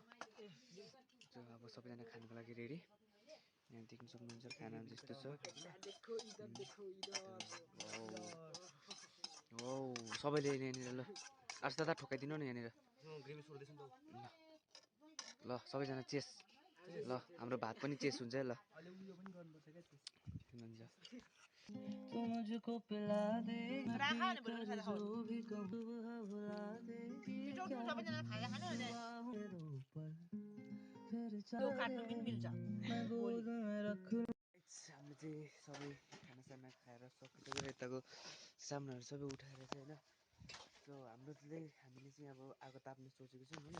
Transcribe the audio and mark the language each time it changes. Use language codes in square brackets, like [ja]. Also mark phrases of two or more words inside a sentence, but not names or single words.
[ne] अब सबैजना खानुको लागि रेडी। यहाँ देख्न सक्नुहुन्छ खाना जस्तो छ। हो सबैले यहाँनिर ल आर्स दादा ठोकाइदिनु न यहाँनिर ल सबैजना चेस ल हाम्रो भात पनि चेस हुन्छ है ल। [hi] मुझको पिला दे जो भी कहूँ भुला दे [ne] हामीले चाहिँ सबै खानासाना खाएर सकिसक्यो। यताको सामानहरू सबै उठाएर चाहिँ होइन। सो हामीले चाहिँ अब आगो ताप्ने सोचेको छौँ होइन।